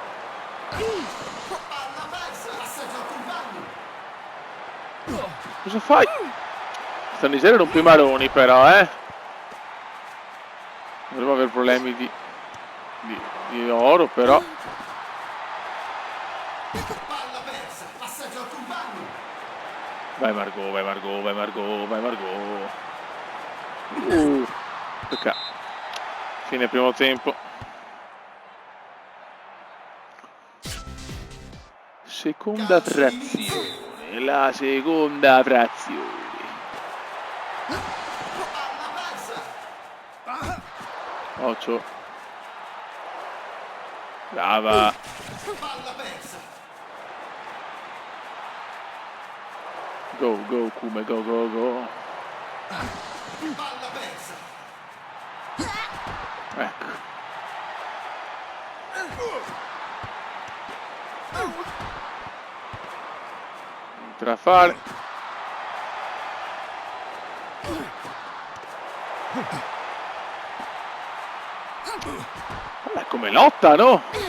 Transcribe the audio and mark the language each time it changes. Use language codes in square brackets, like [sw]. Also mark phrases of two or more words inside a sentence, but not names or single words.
[it] Palla persa, assaggio al compagno. Cosa fai? Sta Nigeria rompe i maroni però, Dovremmo avere problemi di oro però. Palla persa, assaggio al compagno. Vai Margot, vai Margot, vai Margot, vai Margot. Peccato. Fine primo tempo. Seconda frazione. La seconda frazione. Palla persa. Occhio. Brava. Palla persa. [en] Go, go, Kume, go, go, go. [it] Palla persa. Ecco. Entra a fare. Guarda come lotta, no?